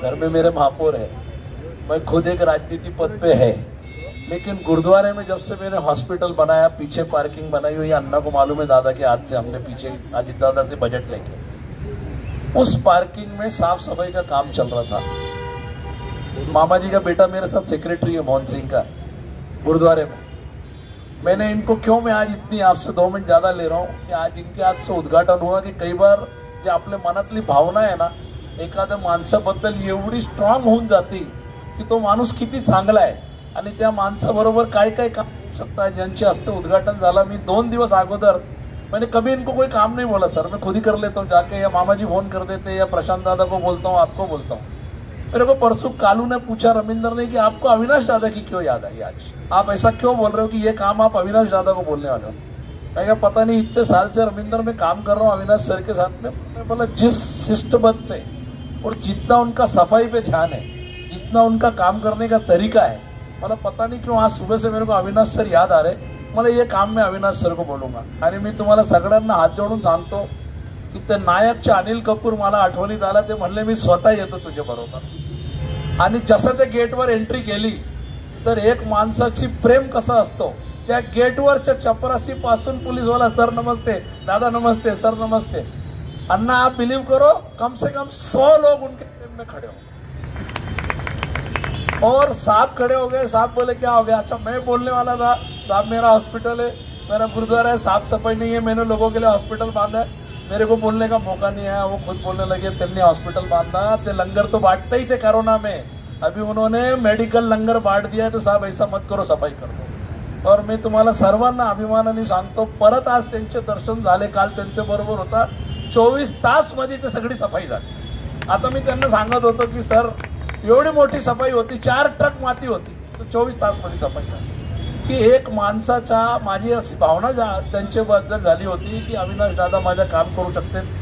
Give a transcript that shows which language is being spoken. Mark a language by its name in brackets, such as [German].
[Hindi] घर में मेरे महापौर है, मैं खुद एक राजनीति पद पे है, लेकिन गुरुद्वारे में जब से मैंने हॉस्पिटल बनाया, पीछे पार्किंग बनाई हुई, अन्ना को मालूम है, दादा के हाथ से हमने पीछे अजित दादा से बजट लेके उस पार्किंग में साफ सफाई का काम चल रहा था. मामा जी का बेटा मेरे साथ सेक्रेटरी है, मोहन सिंह का, गुरुद्वारे में. मैंने इनको क्यों मैं आज इतनी आपसे 2 मिनिट ज़्यादा ले रहा हूँ कि आज इनके हाथ से उद्घाटन हुआ की [Marathi] कई बार जे आपल्या मनातली भावना आहे ना, एखाद्या माणसाबद्दल एवढी स्ट्रॉंग होऊन जाती की तो माणूस किती चांगला आहे आणि त्या माणसाबरोबर काय काय काम होऊ शकतं है. ज्यांचे हस्ते उद्घाटन झाला, मी 2 दिवस अगोदर, [Hindi] मैंने कभी इनको कोई काम नहीं बोला सर, मैं खुद ही कर लेता हूँ जाके, या मामा जी फोन कर देते, या प्रशांत दादा को बोलता हूँ, आपको बोलता हूँ. मेरे को परसों कालू ने पूछा, रविंद्र ने, कि आपको अविनाश दादा की क्यों याद आई आज, आप ऐसा क्यों बोल रहे हो कि ये काम आप अविनाश दादा को बोलने वाले हो. मैं पता नहीं, इतने साल से रविंद्र में काम कर रहा हूँ अविनाश सर के साथ में. मैं बोला जिस शिष्टबद्ध से और जितना उनका सफाई पे ध्यान है, जितना उनका काम करने का तरीका है, मतलब पता नहीं क्यों आज सुबह से मेरे को अविनाश सर याद आ रहे. [Marathi] मला [Hindi] ये काम मैं अविनाश सर को बोलूंगा. [Marathi] आणि मी तुम्हाला सगळ्यांना हात जोडून सांगतो की ते नायकचे अनिल कपूर मला आठवणीत आला. ते म्हणले मी स्वतः येतो तुझ्या बरोबर. आणि जसं ते गेटवर एंट्री केली तर एक माणसाची प्रेम कसं असतो, त्या गेटवरच्या चपरासी पासून पोलीसवाला, सर नमस्ते, दादा नमस्ते, सर नमस्ते. [Hindi] अन्ना आप बिलीव करो, कम से कम 100 लोग उनके प्रेम में खड़े हो. और साहब खड़े हो गए. साहब बोले क्या हो गया. अच्छा, मैं बोलने वाला था, साहब मेरा हॉस्पिटल है, मेरा गुरुद्वारा है, साफ सफाई नहीं है, मैंने लोगों के लिए हॉस्पिटल बांधा है. मेरे को बोलने का मौका नहीं आया, वो खुद बोलने लगे [Marathi] त्यांनी हॉस्पिटल बांधा. [Hindi] ते लंगर तो बांटते ही थे कोरोना में, अभी उन्होंने मेडिकल लंगर बांट दिया है, तो साहब ऐसा मत करो, सफाई कर दो. [Marathi] और मी तुम्हाला सर्वांना अभिमानाने सांगतो, परत आज त्यांचे दर्शन झाले. काल त्यांच्या बरोबर होता, 24 तास मध्ये ते सगळी सफाई झाली. आता मी त्यांना सांगत होतो की सर एवढी मोठी सफाई होती, 4 ट्रक माती होती, तर 24 तास मध्ये सफाई झाली. की एक माणसाच्या, माझी अशी भावना त्यांच्याबद्दल झाली होती की अविनाश दादा माझ्या काम करू शकते.